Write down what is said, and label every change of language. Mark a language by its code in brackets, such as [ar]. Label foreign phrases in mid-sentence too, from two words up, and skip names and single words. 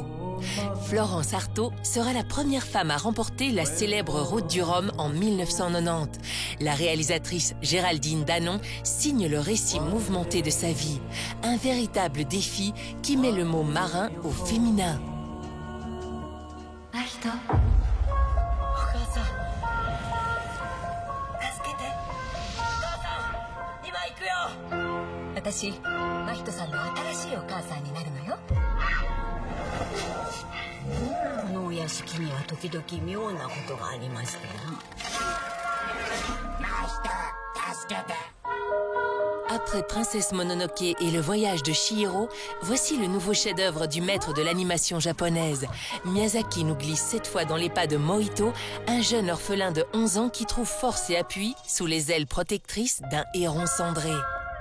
[fr] Florence Artaud sera la première femme à remporter la célèbre Route du Rhum en 1990. La réalisatrice Géraldine Danon signe le récit mouvementé de sa vie. Un véritable défi qui met le mot marin au féminin. [ja] 私、真人さんの新しいお母さんになるのよ。このお屋敷には時々妙なことがありましてな。 [fr] Après Princesse Mononoke et le voyage de Chihiro, voici le nouveau chef-d'œuvre du maître de l'animation japonaise. Miyazaki nous glisse cette fois dans les pas de Mohito, un jeune orphelin de 11 ans qui trouve force et appui sous les ailes protectrices d'un héron cendré.